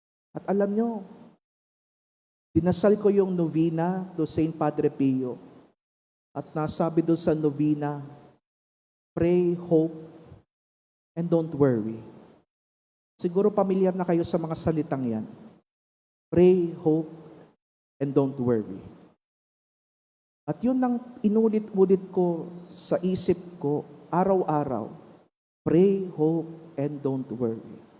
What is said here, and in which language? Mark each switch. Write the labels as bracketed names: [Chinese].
[Filipino] At alam nyo, dinasal ko yung novena to Saint Padre Pio. At nasabi doon sa novena, [English] pray, hope, and don't worry. [Filipino] Siguro pamilyar na kayo sa mga salitang yan. [English] Pray, hope, and don't worry. [Filipino] At yun ang inulit-ulit ko sa isip ko, araw-araw. [English] Pray, hope, and don't worry.